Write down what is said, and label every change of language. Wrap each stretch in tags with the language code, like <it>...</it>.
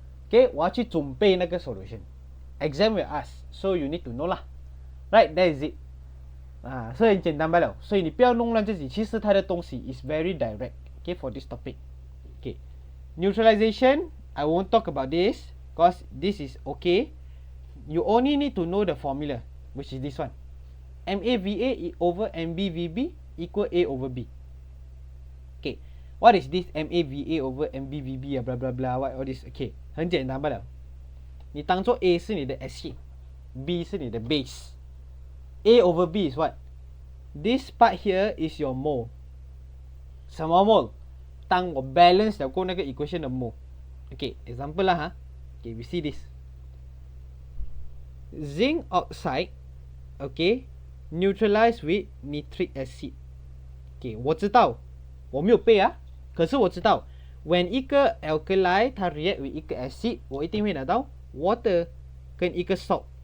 <en>Okay,</en> <zh>我要去准备那个</zh> <en>solution. Exam will ask, so you need to know lah. Right, that is it.</en> <zh>啊，所以很简单罢了。所以你不要弄乱自己，其实它的东西</zh> <en>is very direct. Okay, for this topic. Okay, neutralization. I won't talk about this because this is okay. You only need to know the formula, which is this one. MAVA over MBVB equal A over B. Okay, what is this MAVA over MBVB 啊 blah blah blah what all this?</en> <zh>Okay, 很简单罢了。你当做 A 是你的 acid，B 是你的 base。</zh> <en>A over B is what? This part here is your mole.</en> <zh>什么 mole? 当我 balance 了过那个 equation 的 mole.</zh> <en>Okay, example 啦哈。 Okay, we see this. Zinc oxide, okay, neutralize with nitric acid.</en> <zh>Okay, 我知道，我没有背啊，可是我知道 when 一个 alkali 它</zh> <en>react with</en> <zh>一个 acid， 我一定会拿到 water 跟一个 salt。</zh>